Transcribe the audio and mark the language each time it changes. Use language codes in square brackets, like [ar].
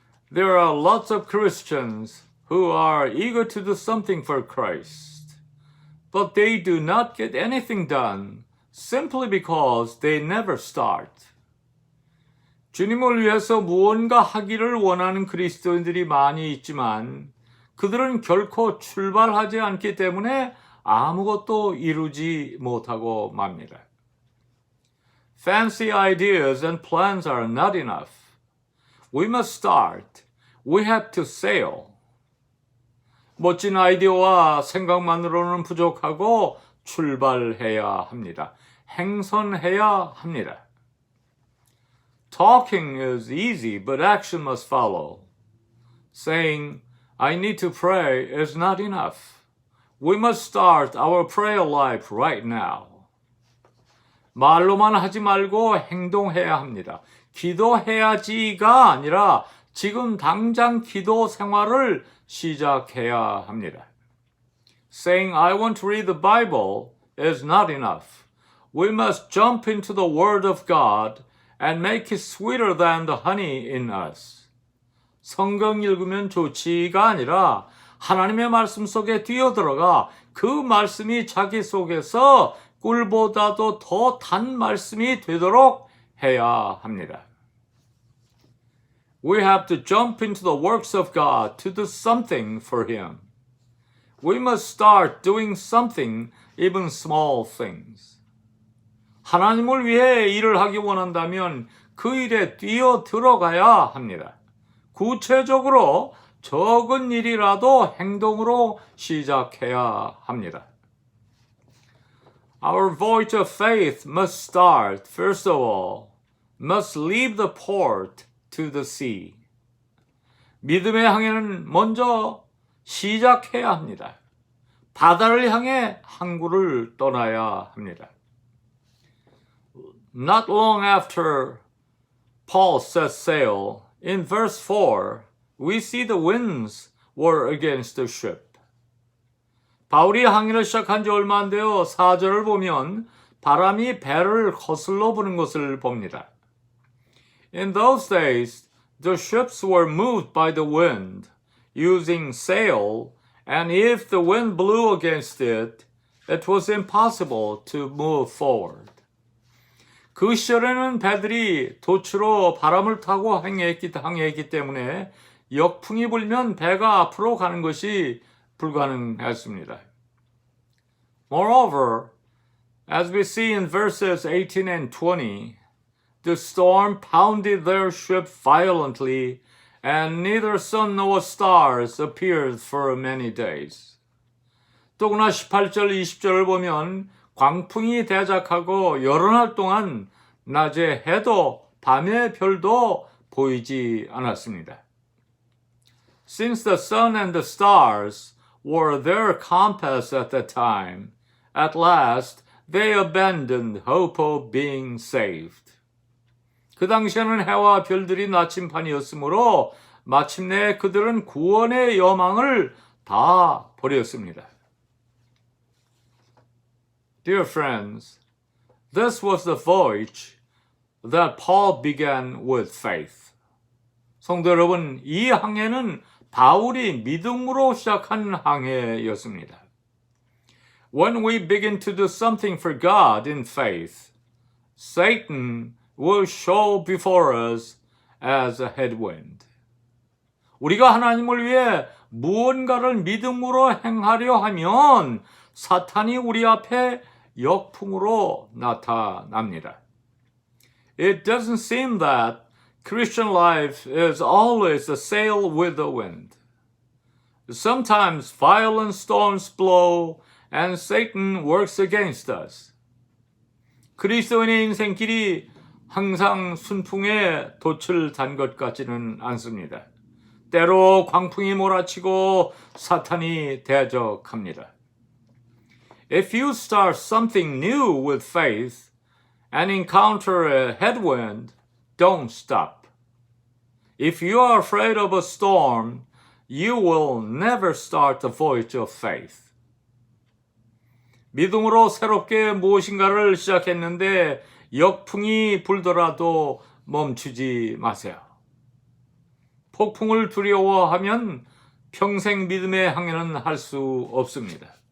[en] There are lots of Christians who are eager to do something for Christ, but they do not get anything done simply because they never start. [ko] 주님을 위해서 무언가 하기를 원하는 그리스도인들이 많이 있지만 그들은 결코 출발하지 않기 때문에 아무것도 이루지 못하고 맙니다. [en] Fancy ideas and plans are not enough. We must start. We have to sail. [ko] 멋진 아이디어와 생각만으로는 부족하고 출발해야 합니다. 행선해야 합니다. [en] Talking is easy, but action must follow. Saying, I need to pray is not enough. We must start our prayer life right now. [ko] 말로만 하지 말고 행동해야 합니다. 기도해야지가 아니라 지금 당장 기도 생활을 시작해야 합니다. [en] Saying I want to read the Bible is not enough. We must jump into the Word of God and make it sweeter than the honey in us. [ko] 성경 읽으면 좋지가 아니라 하나님의 말씀 속에 뛰어들어가 그 말씀이 자기 속에서 꿀보다도 더 단 말씀이 되도록 해야 합니다. [en] We have to jump into the works of God to do something for Him. We must start doing something, even small things. [ko] 하나님을 위해 일을 하기 원한다면 그 일에 뛰어 들어가야 합니다. 구체적으로 적은 일이라도 행동으로 시작해야 합니다. [en] Our voyage of faith must start, first of all, must leave the port to the sea. [ko] 믿음의 항해는 먼저 시작해야 합니다. 바다를 향해 항구를 떠나야 합니다. [en] Not long after Paul set sail, in verse 4, we see the winds were against the ship. [ko] 바울이 항해를 시작한 지 얼마 안 되어 4절을 보면 바람이 배를 거슬러 부는 것을 봅니다. [en] In those days, the ships were moved by the wind, using sail, and if the wind blew against it, it was impossible to move forward. [ko] 그 시절에는 배들이 돛으로 바람을 타고 항해했기 때문에 역풍이 불면 배가 앞으로 가는 것이 불가능했습니다. [en] Moreover, as we see in verses 18 and 20, the storm pounded their ship violently, and neither sun nor stars appeared for many days. [ko] 또구나 18절, 20절을 보면 광풍이 대작하고 여러 날 동안 낮에 해도 밤에 별도 보이지 않았습니다. [en] Since the sun and the stars were their compass at the time, at last they abandoned hope of being saved. [ko] 그 당시에는 해와 별들이 나침판이었으므로 마침내 그들은 구원의 여망을 다 버렸습니다. [en] Dear friends, this was the voyage that Paul began with faith. [ko] 성도 여러분, 이 항해는 바울이 믿음으로 시작한 항해였습니다. [en] When we begin to do something for God in faith, Satan will show before us as a headwind. [ko] 우리가 하나님을 위해 무언가를 믿음으로 행하려 하면 사탄이 우리 앞에 역풍으로 나타납니다. [en] It doesn't seem that Christian life is always a sail with the wind. Sometimes violent storms blow and Satan works against us. [ko] 그리스도인의 인생길이 항상 순풍에 돛을 단 것 같지는 않습니다. 때로 광풍이 몰아치고 사탄이 대적합니다. [en] If you start something new with faith and encounter a headwind, don't stop. If you are afraid of a storm, you will never start the voyage of faith. [ko] 믿음으로 새롭게 무엇인가를 시작했는데 역풍이 불더라도 멈추지 마세요. 폭풍을 두려워하면 평생 믿음의 항해는 할 수 없습니다.